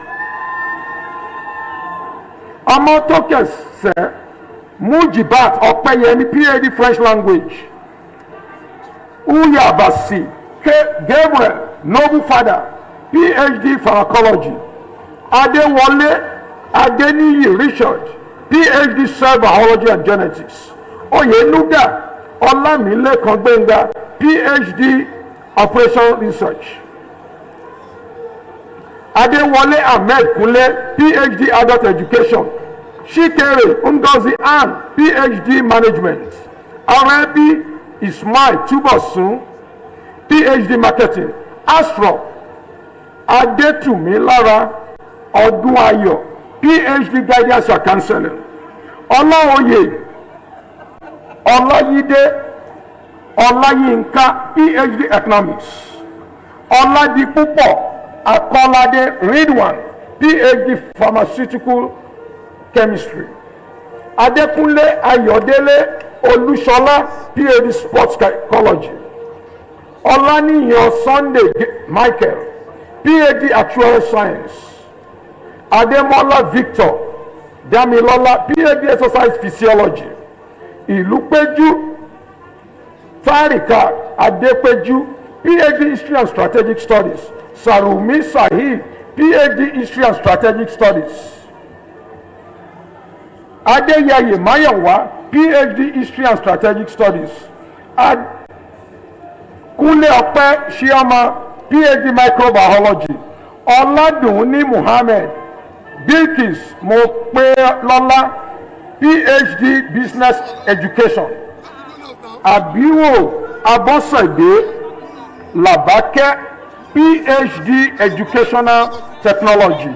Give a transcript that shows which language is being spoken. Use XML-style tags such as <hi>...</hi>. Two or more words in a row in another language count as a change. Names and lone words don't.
<en>Amotokese Mujibat Opeyemi, PhD French Language. Uyabasi Gabriel Noble Father, PhD Pharmacology. Adewale Adeniyi Richard, PhD Cell Biology and Genetics. Oyenuga Olamilekan Gbenga, PhD Operation Research. Adewale Ahmed Kunle, PhD Adult Education. Shikere Ngozi Ann, PhD Management. Arabi Ismail Tubosun, PhD Marketing. Astro Adetumi Lara Odunayo, PhD Guidance and Counseling. Olaoye Olayide Olayinka, PhD Economics. Oladipupo Akolade Ridwan, PhD Pharmaceutical Chemistry. Adekunle Ayodele Olushola, PhD Sports Psychology. Olaniyan Sunday Michael, PhD Actuarial Science. Ademola Victor Damilola, PhD Exercise Physiology. Ilupeju Tarika Adepeju, PhD History and Strategic Studies. Sarumi Sahib, PhD History and Strategic Studies. Adeyaye Mayawa, PhD History and Strategic Studies. Kule Ope Shiama, PhD Microbiology. Oladunni Muhammad, Bilkis Mopelola, PhD Business Education. Abiwo Abosede Labake, PhD Educational Technology.</en>